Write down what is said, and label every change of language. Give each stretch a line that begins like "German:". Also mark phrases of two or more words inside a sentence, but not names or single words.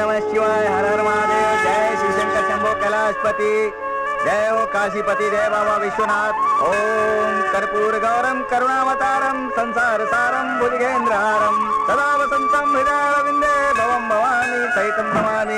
Hindi: शिवाय, हर हर महादेव, जय शिव शंकर शंभो कैलाशपति, जय हो काशीपति, जय बाबा विश्वनाथ।
Sanskrit: ओम कर्पूर गौरम करुणावतारम संसार सारम भुजगेंद्रहारम सदा वसंतम हृदयारविंदे भवम भवानी सहितम नमामि।